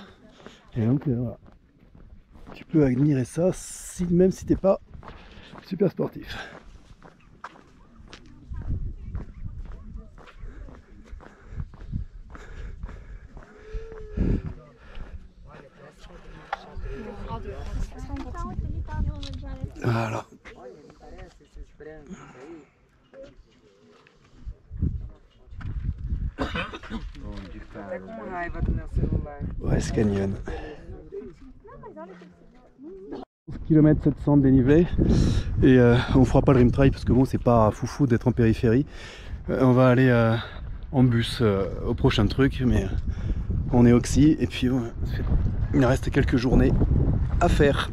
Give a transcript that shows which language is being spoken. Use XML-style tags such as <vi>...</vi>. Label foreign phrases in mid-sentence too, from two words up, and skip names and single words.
<fr>Et donc voilà, tu peux admirer ça même si t'es pas super sportif. Voilà.</fr> <pt>Tá com raiva do meu celular.</pt> <fr>West Canyon. Km 700 de dénivelé et on fera pas le</fr> <en>rim trail</en> <fr>parce que bon c'est pas foufou d'être en périphérie. On va aller en bus au prochain truc mais on est oxy et puis il reste quelques journées à faire.</fr>